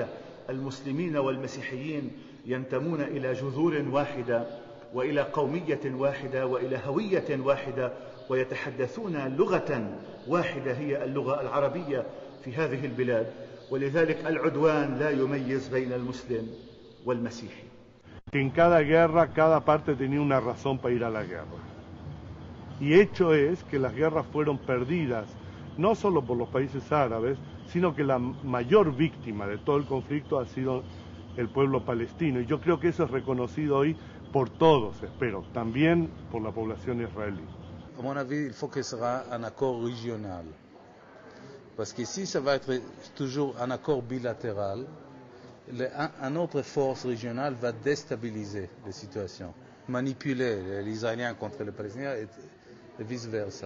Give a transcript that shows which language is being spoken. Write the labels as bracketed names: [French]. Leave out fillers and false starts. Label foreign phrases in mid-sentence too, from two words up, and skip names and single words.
[Arabic] المسلمين والمسيحيين ينتمون إلى جذور واحدة وإلى قومية واحدة وإلى هوية واحدة، ويتحدثون لغة واحدة هي اللغة العربية في هذه البلاد. ولذلك العدوان لا يميز بين المسلم والمسيحي. [Spanish] En cada guerra, cada parte tenía una razón para ir a la guerra. Y hecho es que las guerras fueron perdidas, no solo por los países árabes, sino que la mayor víctima de todo el conflicto ha sido el pueblo palestino. Y yo creo que eso es reconocido hoy por todos, espero, también por la población israelí. [French] À mon avis, il faut que ce soit un accord régional. Parce qu'ici, ça va être toujours un accord bilatéral. Une autre force régionale va déstabiliser la situation, manipuler les Israéliens contre les Palestiniens et vice-versa.